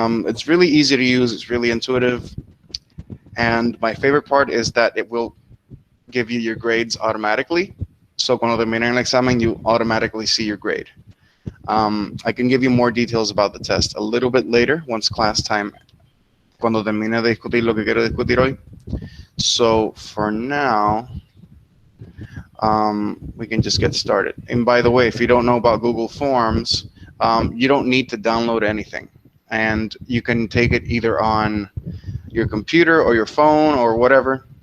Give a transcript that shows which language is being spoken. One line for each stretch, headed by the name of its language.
English: It's really easy to use. It's really intuitive. And my favorite part is that it will give you your grades automatically. So
Spanish: cuando terminen el examen,
English: you automatically see your grade. I can give you more details about the test a little bit later once class time
Spanish: cuando termine de discutir lo que quiero discutir hoy.
English: So for now, we can just get started. And by the way, if you don't know about Google Forms, you don't need to download anything. And you can take it either on your computer or your phone or whatever.